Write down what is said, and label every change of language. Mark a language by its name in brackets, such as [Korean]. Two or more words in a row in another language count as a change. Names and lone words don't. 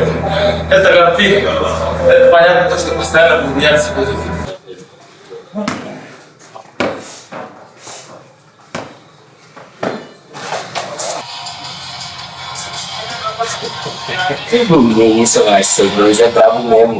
[Russian] Это гран-при. Это понятно, что постоянно будет меняться. [Portuguese] Ninguém isso vai ser, dois é brabo mesmo.